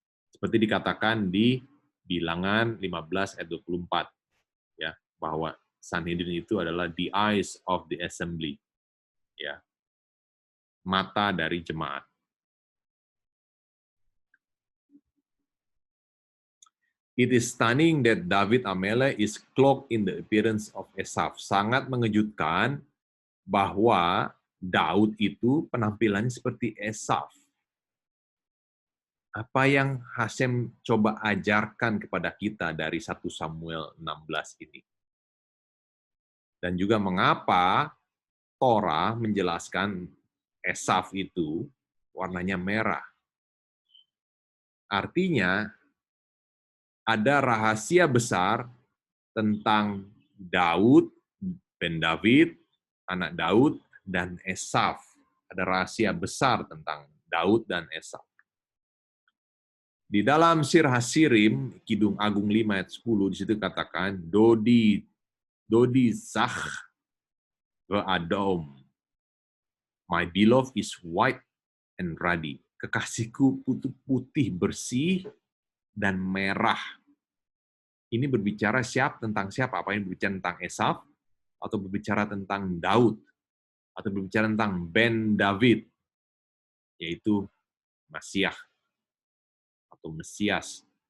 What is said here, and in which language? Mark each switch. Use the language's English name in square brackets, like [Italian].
[Indonesian] Seperti dikatakan di Bilangan 15 ayat 24, ya, bahwa Sanhedrin itu adalah [English] the eyes of the assembly, [Indonesian] ya, mata dari jemaat. [English] It is stunning that David Amele is cloaked in the appearance of Esaf. [Indonesian] Sangat mengejutkan bahwa Daud itu penampilannya seperti Esaf. Apa yang Hasem coba ajarkan kepada kita dari 1 Samuel 16 ini? Dan juga mengapa Torah menjelaskan Esaf itu warnanya merah? Artinya, ada rahasia besar tentang Daud, Ben David, anak Daud, dan Esaf. Ada rahasia besar tentang Daud dan Esaf. Di dalam Sir Hasirim, Kidung Agung 5 ayat 10, di situ katakan, [Hebrew] Dodi Zach ve'adom. [English] My beloved is white and ruddy. [Indonesian] Kekasihku putih bersih dan merah. Ini berbicara tentang siapa? Apa yang berbicara tentang Esaf? Atau berbicara tentang Daud? Atau berbicara tentang Ben David? Yaitu Masiah atau Mesias.